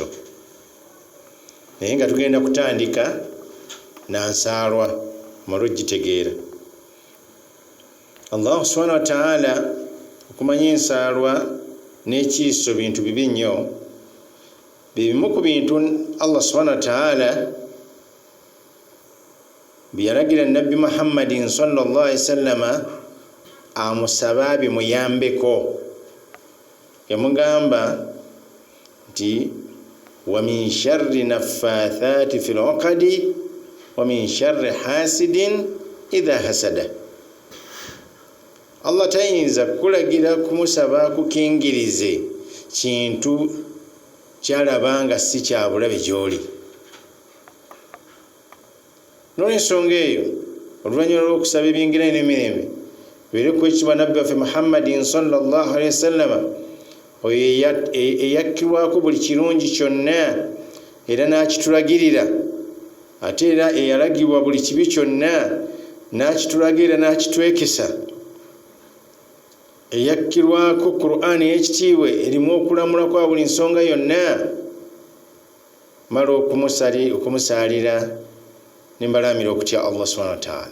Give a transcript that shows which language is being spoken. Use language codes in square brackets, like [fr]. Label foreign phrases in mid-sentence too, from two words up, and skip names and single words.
[lg] Naye nga tugenda kutandika na nsaalwa omala ogitegeera. Allah [ar] سبحانه وتعالى [lg] okumanya ensaalwa n'ekiiso bintu bibi nnyo. Bibimu ku bintu Allah [ar] سبحانه وتعالى [lg] byalagira Nabbi Muhammadin [ar] صلى الله عليه وسلم [lg] amusaba bimuyambeko. Yamugamba nti [ar] ومن شر النفاثات في العقد ومن شر حاسد إذا حسد. [lg] Allah tayinza kulagira kumusaba kukingirize kintu kyalabanga si kya bulabe gy'oli. N'ensonga eyo oluvannyuma lw'okusaba ebingira n'emirembe biri ku ekitiibwa Nabbi waffe Muhammadin [ar] صلى الله عليه وسلم, [lg] oyo eyakkirwako buli kirungi kyonna era n'akitulagirira, ate era eyalagibwa buli kibi kyonna n'akitulagirira n'akitwekesa, eyakkirwako Qur'an ey'ekitiibwa erimu okulamula kwa buli nsonga yonna, mala okumusaalira nembalamira okutya Allah [ar] سبحانه وتعالى.